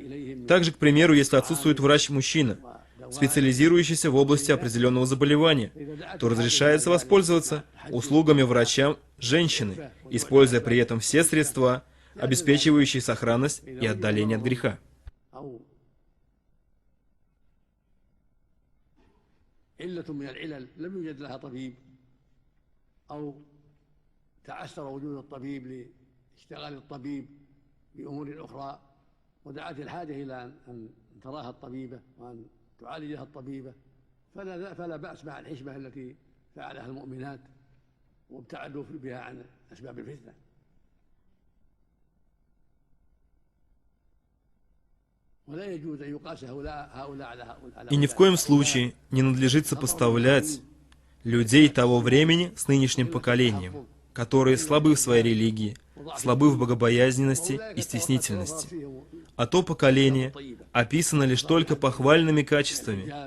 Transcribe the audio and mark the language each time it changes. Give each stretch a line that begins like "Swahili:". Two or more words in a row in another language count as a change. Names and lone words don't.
Russian: Также, к примеру, если отсутствует врач-мужчина, специализирующийся в области определенного заболевания, то разрешается воспользоваться услугами врача-женщины, используя при этом все средства, обеспечивающие сохранность и отдаление от греха.
Arabic: ودعت الحاجة إلى أن تراها الطبيبة وأن تعالجها الطبيبة فلا بأس مع الحشمة التي فعلها المؤمنات وابتعدوا بها عن أسباب الفتنة. ولا يجوز أن يقاس هؤلاء على هؤلاء.
Russian: И ни в коем случае не надлежит сопоставлять людей того времени с нынешним поколением, которые слабы в своей религии, слабы в богобоязненности и стеснительности. А то поколение описано лишь только похвальными качествами.